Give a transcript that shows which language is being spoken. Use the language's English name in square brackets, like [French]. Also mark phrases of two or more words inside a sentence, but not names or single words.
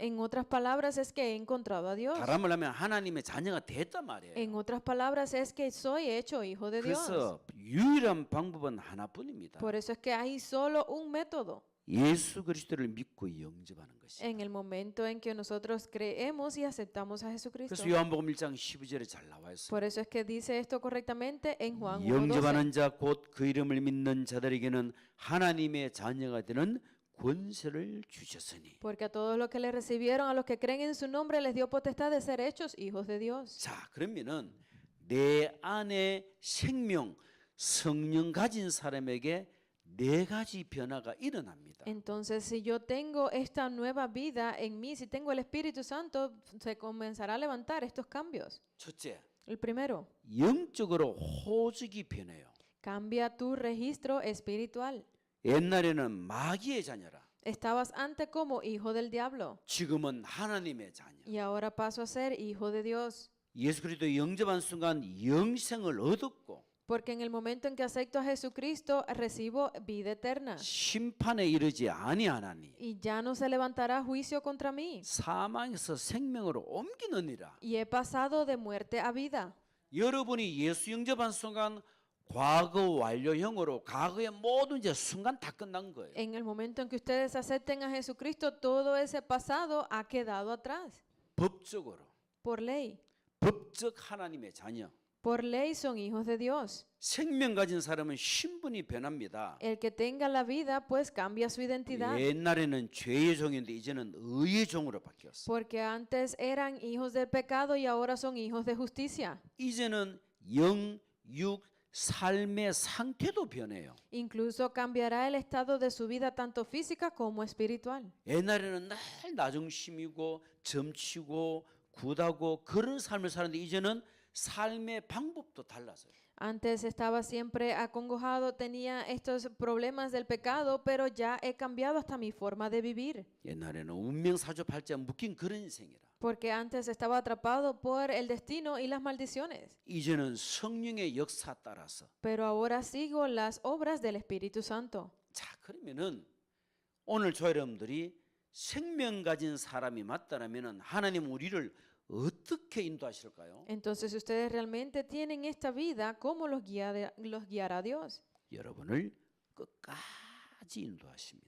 [Spanish] En otras palabras, es que he encontrado a Dios. [Korean] 다른 말로 하면 하나님의 자녀가 됐단 말이에요. [Spanish] En otras palabras, es que soy hecho hijo de Dios. [Korean] 그래서 유일한 방법은 하나뿐입니다. [Spanish] Por eso es que hay solo un método. [Korean] 예수 그리스도를 믿고 영접하는 것이. [Spanish] En el momento en que nosotros creemos y aceptamos a Jesucristo. [Korean] 그래서 요한복음 1장 12절에 잘 나와 있어요. [Spanish] Por eso es que dice esto correctamente en Juan 1:12. [Korean] 영접하는 자 곧 그 이름을 믿는 자들에게는 하나님의 자녀가 되는 권세를 주셨으니. [Spanish] Porque a todos los que le recibieron, a los que creen en su nombre, les dio potestad de ser hechos hijos de Dios. [Korean] 자, 그러면은 내 안에 생명, 성령 가진 사람에게 네 가지 변화가 일어납니다. [Spanish] Entonces, si yo tengo esta nueva vida en mí, si tengo el Espíritu Santo, se comenzará a levantar estos cambios. [Korean] 첫째, [Spanish] El primero, [Korean] 영적으로 호적이 변해요. [Spanish] cambia tu registro espiritual. [Korean] 옛날에는 마귀의 자녀라. [Spanish] Estabas antes como hijo del diablo [Korean] 지금은 하나님의 자녀. [Spanish] y ahora paso a ser hijo de Dios. [Korean] 예수 그리스도 영접한 순간 영생을 얻었고 [Spanish] Porque en el momento en que acepto a Jesucristo, recibo vida eterna. [Korean] 심판에 이르지 아니하나니 [Spanish] Y ya no se levantará juicio contra mí. [Korean] 사망에서 생명으로 옮기느니라. [Spanish] Y he pasado de muerte a vida. [Korean] 여러분이 예수 영접한 순간 과거 완료형으로 과거의 모든 이제 순간 다 끝난 거예요. [Spanish] En el momento en que ustedes acepten a Jesucristo, todo ese pasado ha quedado atrás. [Korean] 법적으로 [Spanish] Por ley. [Korean] 법적 하나님의 자녀. [Spanish] Por ley son hijos de Dios. [Korean] 생명 가진 사람은 신분이 변합니다. [Spanish] El que tenga la vida, pues cambia su identidad. [Korean] 옛날에는 죄의 종인데 이제는 의의 종으로 바뀌었어. [Spanish] Porque antes eran hijos del pecado y ahora son hijos de justicia. [Korean] 이제는 영, 육, 삶의 상태도 변해요. [Spanish] Incluso cambiará el estado de su vida tanto física como espiritual. [Korean] 옛날에는 날 나중심이고 점치고 굿하고 그런 삶을 사는데 이제는 삶의 방법도 달라져요. [Spanish] Antes estaba siempre acongojado, tenía estos problemas del pecado, pero ya he cambiado hasta mi forma de vivir. [Korean] 옛날에는 운명사주팔자에 묶인 그런 인생이라. [Spanish] Porque antes estaba atrapado por el destino y las maldiciones. [Korean] 이제는 성령의 역사 따라서. [Spanish] Pero ahora sigo las obras del Espíritu Santo. [Korean] 자, 그러면은 오늘 저 여러분들이 생명 가진 사람이 맞다라면은 하나님 우리를 어떻게 인도하실까요? [Spanish] Entonces, si ustedes realmente tienen esta vida, ¿cómo los guiará Dios? [Korean] 여러분을 끝까지 인도하십니다.